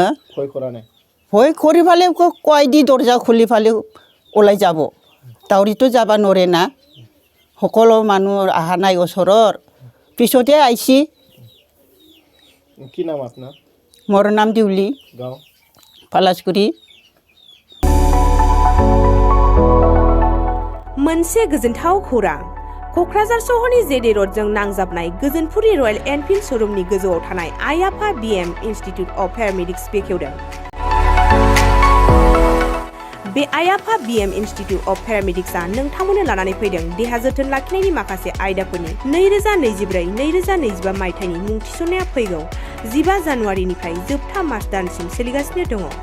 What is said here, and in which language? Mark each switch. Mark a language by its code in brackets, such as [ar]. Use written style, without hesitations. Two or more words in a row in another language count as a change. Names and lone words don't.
[as] ভয় কৰা নাই ভয় কৰি ফালে কয় দি দৰ্জা খুলি ফালে ওলাই যাব তাউৰিতো যাবা নৰে না সকলো মানুহ আহা নাই ওচৰৰ পিছতে আইছি কি নাম আপোনাৰ মোৰ নাম দিউলি গাঁও फालासगुरि [brx] मोनसे गोजोनथाव खौरां क'क्राझार सहरनि जेडे रडजों नांजाबनाय गोजोनपुरि रयेल एनफिल्ड श'रुमनि गोजौआव थानाय आइ आफा बिएम इन्स्टिट्युट अफ पेरामेडिक्स बेखेवदों बे आइ आफा बिएम इन्स्टिट्युट अफ पेरामेडिक्सआ नोंथांमोननो लानानै फैदों देहा जोथोन लाखिनायनि माखासे आयदाफोरनि 2024-2025 मायथाइनि मुं थिसननाया फैगौ 15 जानुवारिनिफ्राय जोबथा मार्च दानसिम सोलिगासिनो दङ